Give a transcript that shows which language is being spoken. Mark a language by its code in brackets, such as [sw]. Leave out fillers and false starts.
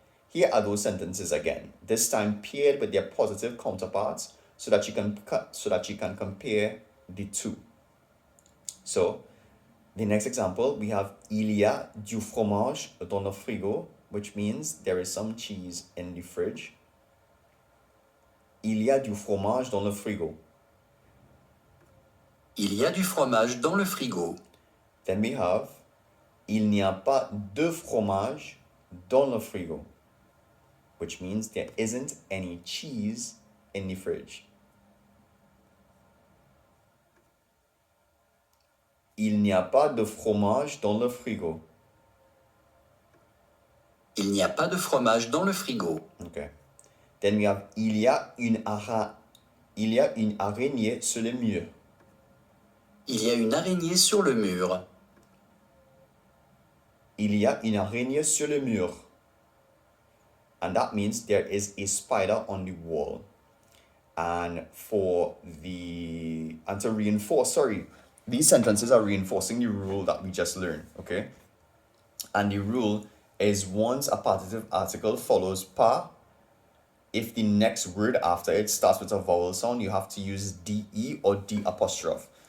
[en] Here are those sentences again, this time paired with their positive counterparts so that you can compare the two. So, the next example, we have [fr] il y a du fromage dans le frigo, [en] which means there is some cheese in the fridge. [fr] Il y a du fromage dans le frigo. Il y a du fromage dans le frigo. [en] Then we have [fr] il n'y a pas de fromage dans le frigo. [en] which means there isn't any cheese in the fridge. [fr] Il n'y a pas de fromage dans le frigo. Il n'y a pas de fromage dans le frigo. [en] Okay. Then we have [fr] il y a une araignée sur le mur. Il y a une araignée sur le mur. Il y a une araignée sur le mur. [en] And that means there is a spider on the wall. And to reinforce, these sentences are reinforcing the rule that we just learned, okay? And the rule is once a partitive article follows pas, if the next word after it starts with a vowel sound, you have to use DE or D apostrophe.